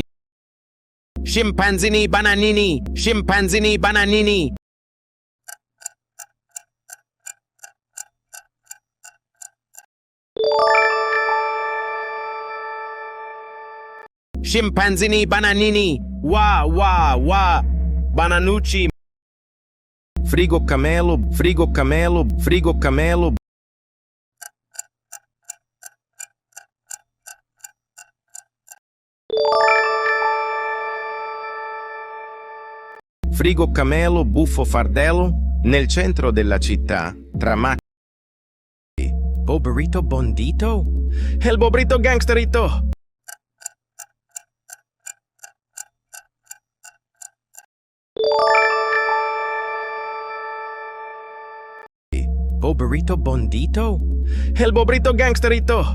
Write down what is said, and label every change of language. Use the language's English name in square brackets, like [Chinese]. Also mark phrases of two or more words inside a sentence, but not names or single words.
[Italian] Scimpanzini bananini. Scimpanzini bananini. Wa. Bananucci. Frigo camelo. Frigo camelo, buffo fardello, nel centro della città, tra macchine. Boberito Bondito? El Bobrito Gangsterito! Boberito Bondito? El Bobrito Gangsterito!